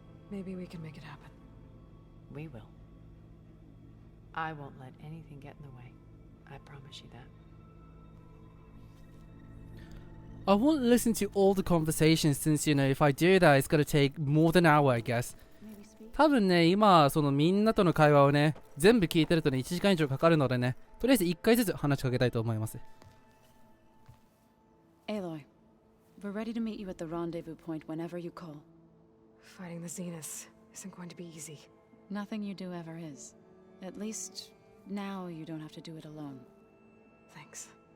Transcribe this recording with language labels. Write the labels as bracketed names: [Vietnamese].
[English] Maybe we can make it happen. We will. I won't let anything get in the way. I promise you that. I won't listen to all the conversations since, if I do that, it's gonna take more than an hour, I guess. [Japanese] 多分ね、今、そのみんなとの会話をね、全部聞いてるとね、1時間以上かかるのでね、とりあえず1回ずつ話しかけたいと思います。 [English] Aloy, we're ready to meet you at the rendezvous point whenever you call. Fighting the Zenith isn't going to be easy. Nothing you do ever is. At least, now you don't have to do it alone. Thanks.